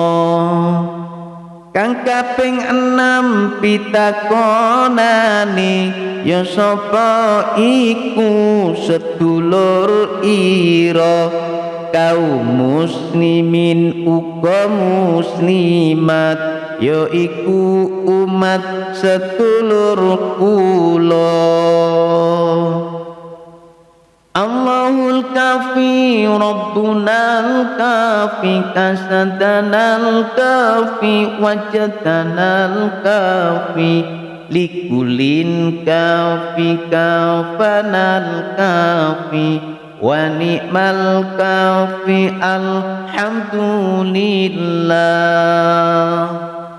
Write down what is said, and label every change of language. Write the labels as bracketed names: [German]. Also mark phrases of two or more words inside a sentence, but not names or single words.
[Javanese] Kang kaping 6 pitakonane ya sapa iku sedulur ira, kaum muslimin uga muslimat ya iku umat sedulur kula. [Arabic] الله الكافي ربنا الكافي قصدنا الكافي وجدنا الكافي لكل كافي كفانا الكافي ونعم الكافي الحمد لله.